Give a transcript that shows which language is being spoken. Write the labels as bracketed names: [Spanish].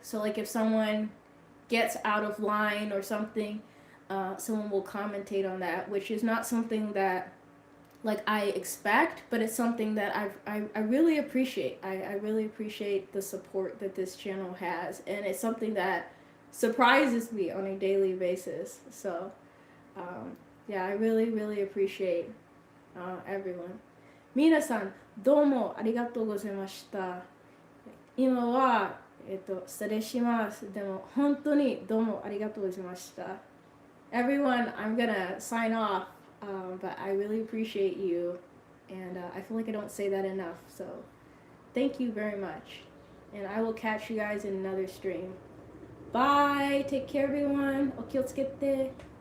[English] So like if someone gets out of line or something, someone will commentate on that, which is not something that like I expect, but it's something that I really appreciate. I really appreciate the support that this channel has, and it's something that surprises me on a daily basis. So yeah, I really appreciate everyone. [Japanese] 皆さんどうもありがとうございました。今は失礼します。でも本当にどうもありがとうございました。 [English] Everyone, I'm gonna sign off, but I really appreciate you, and I feel like I don't say that enough. So thank you very much, and I will catch you guys in another stream. Bye. Take care, everyone. [Japanese] お気をつけて。